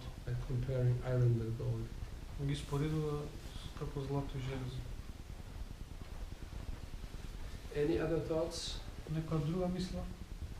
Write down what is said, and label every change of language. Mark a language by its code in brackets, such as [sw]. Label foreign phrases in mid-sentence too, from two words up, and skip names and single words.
[en] By comparing iron with gold. [mk] Ги споредува како злато и железо. [en] Any other thoughts? [mk] Некоја друга мисла?